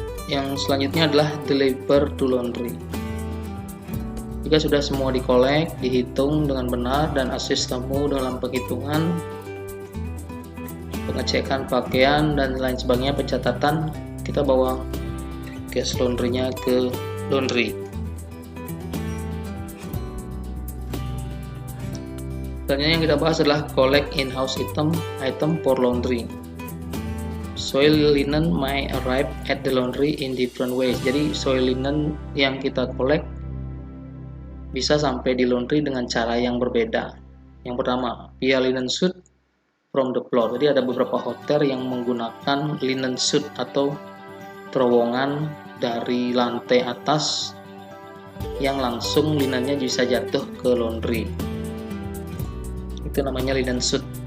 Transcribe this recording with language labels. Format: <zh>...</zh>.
<id>Yang selanjutnya adalah deliver to laundry. Jika sudah semua dikolek, dihitung dengan benar dan assist tamu dalam penghitungan, pengecekan pakaian dan lain sebagainya, pencatatan, kita bawa gas laundrynya ke laundry. Selanjutnya yang kita bahas adalah</id> <en>collect in-house item for laundry. Soil linen may arrive at the laundry in different ways.</en> <id>Jadi soil linen yang kita collect bisa sampai di laundry dengan cara yang berbeda. Yang pertama,</id> <en>via linen suit from the floor.</en> <id>Jadi ada beberapa hotel yang menggunakan linen suit atau terowongan dari lantai atas yang langsung linennya bisa jatuh ke laundry. Itu namanya linen suit.</id>